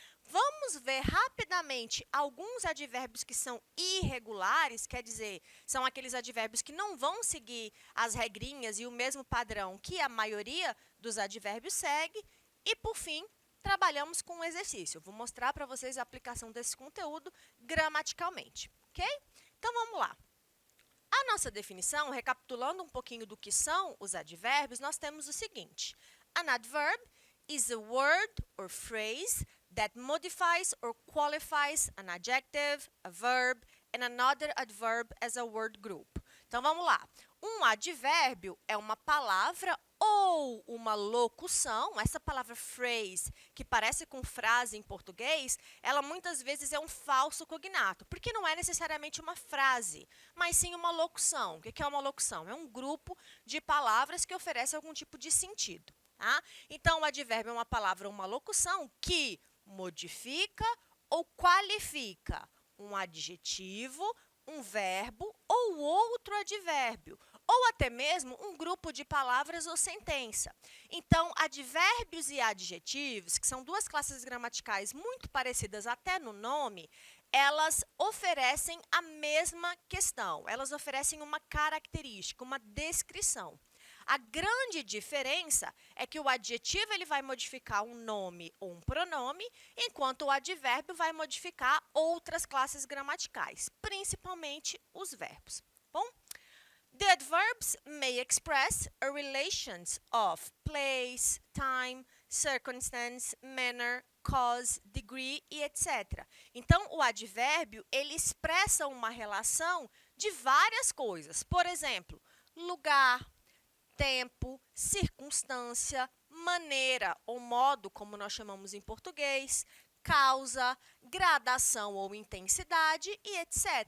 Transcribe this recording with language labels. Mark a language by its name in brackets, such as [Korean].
[Portuguese] Vamos ver rapidamente alguns advérbios que são irregulares, quer dizer, são aqueles advérbios que não vão seguir as regrinhas e o mesmo padrão que a maioria dos advérbios segue. E, por fim, trabalhamos com um exercício. Eu vou mostrar para vocês a aplicação desse conteúdo gramaticalmente, ok? Então, vamos lá. A nossa definição, recapitulando um pouquinho do que são os advérbios, nós temos o seguinte. [English] An adverb is a word or phrase that modifies or qualifies an adjective, a verb, and another adverb as a word group. [Portuguese] Então, vamos lá. Um advérbio é uma palavra ou uma locução. Essa palavra phrase, que parece com frase em português, ela muitas vezes é um falso cognato, porque não é necessariamente uma frase, mas sim uma locução. O que é uma locução? É um grupo de palavras que oferece algum tipo de sentido. Tá? Então, o advérbio é uma palavra ou uma locução que modifica ou qualifica um adjetivo, um verbo ou outro advérbio, ou até mesmo um grupo de palavras ou sentença. Então, advérbios e adjetivos, que são duas classes gramaticais muito parecidas até no nome, elas oferecem a mesma questão, elas oferecem uma característica, uma descrição. A grande diferença é que o adjetivo ele vai modificar um nome ou um pronome, enquanto o advérbio vai modificar outras classes gramaticais, principalmente os verbos. Bom? [English] The adverbs may express a relations of place, time, circumstance, manner, cause, degree e etc. [Portuguese] Então, o advérbio ele expressa uma relação de várias coisas. Por exemplo, lugar, tempo, circunstância, maneira ou modo, como nós chamamos em português, causa, gradação ou intensidade e etc.